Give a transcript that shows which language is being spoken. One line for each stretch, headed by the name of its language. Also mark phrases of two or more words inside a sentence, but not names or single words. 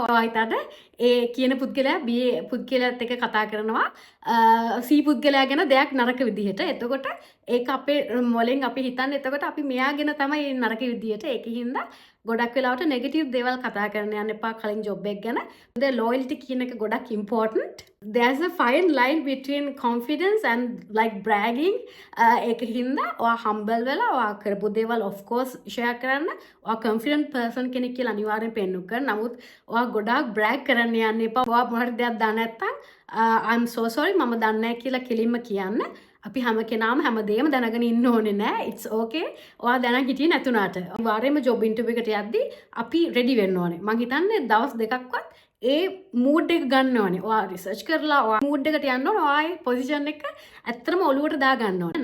Sinhala: ඔයා හිතන්න ඒ කියන පුද්ගලයා B පුද්ගලයාත් එක්ක කතා කරනවා C පුද්ගලයා ගැන දෙයක් නරක විදිහට. එතකොට ඒක අපේ මොලෙන් අපි හිතන්නේ එතකොට අපි මෙයා ගැන තමයි නරක විදිහට. ඒකින්ද ගොඩක් වෙලාවට
English: negative things
Sinhala: කතා කරන්න යන්න එපා කලින් ජොබ් එක ගැන.
English: The loyalty
Sinhala: කියන එක ගොඩක් important.
English: There's a fine line between confidence and like bragging.
Sinhala: ඒකින්ද ඔයා humble වෙලා ඔයා කරපු දේවල්
English: of course
Sinhala: share කරන්න. ඔයා
English: confident person
Sinhala: කෙනෙක් කියලා අනිවාර්යෙන් පෙන්නු කරන්න. නමුත් ඔයා ගොඩාක් brag කරන්න යන්න එපා. ඔයා මොහොත දෙයක් දන්නේ නැත්නම්
English: I'm so sorry
Sinhala: මම දන්නේ නැහැ කියලා කෙලින්ම කියන්න. අපි හැම කෙනාම හැමදේම දැනගෙන ඉන්න ඕනේ නෑ.
English: It's okay.
Sinhala: ඔයා දැනන් හිටියේ නැතුණාට. අනිවාර්යයෙන්ම
English: job interview
Sinhala: එකට යද්දි අපි රෙඩි වෙන්න ඕනේ. මං හිතන්නේ දවස් දෙකක්වත් ඒ මූඩ් එක ගන්න ඕනේ. ඔයා රිසර්ච් කරලා ඔයා මූඩ් එකට යන්න ඕනේ. ඔයාගේ පොසිෂන් එක ඇත්තටම ඔලුවට දා ගන්න ඕනේ.